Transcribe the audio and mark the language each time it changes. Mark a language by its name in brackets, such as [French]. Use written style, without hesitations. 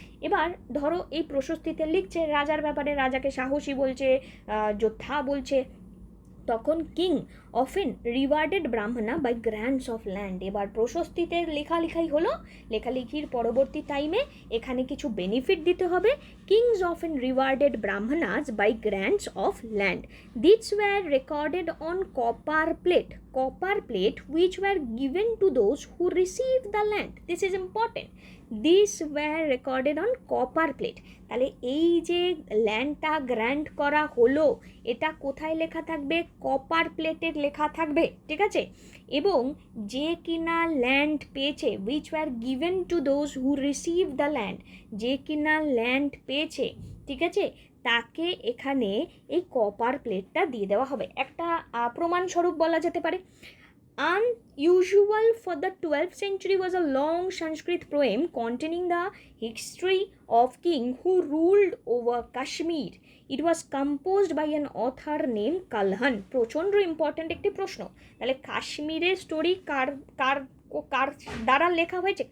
[Bangla] এবার ধরো এই প্রশস্তিতে লিখছে রাজার ব্যাপারে, রাজাকে সাহসী বলছে, যোদ্ধা বলছে, [English] তখন king often rewarded Brahmana by grants of land. [Bangla] এবার প্রশস্তিতে লেখালেখাই হলো, লেখালেখির পরবর্তী টাইমে এখানে কিছু বেনিফিট দিতে হবে। [English] Kings often rewarded Brahmanas by grants of land. These were recorded on copper plate which were given to those who received the land. This is important. These were recorded on copper plate. [Bangla] তাহলে এই যে ল্যান্ডটা grant করা হলো এটা কোথায় লেখা থাকবে? Copper প্লেটে লেখা থাকবে, ঠিক আছে। এবং যে কিনা ল্যান্ড পেয়েছে, [English] which were given to those who received the land, [Bangla] যে কিনা ল্যান্ড পেয়েছে, ঠিক আছে, তাকে এখানে এই কপার প্লেটটা দিয়ে দেওয়া হবে। একটা প্রমাণস্বরূপ বলা যেতে পারে। [English] Unusual for the 12th century was a long Sanskrit poem containing the history of king who ruled over Kashmir. It was composed by an author named Kalhan. [Bangla] প্রচণ্ড ইম্পর্ট্যান্ট একটি প্রশ্ন। তাহলে কাশ্মীরের স্টোরি কার কার কার দ্বারা লেখা হয়েছে?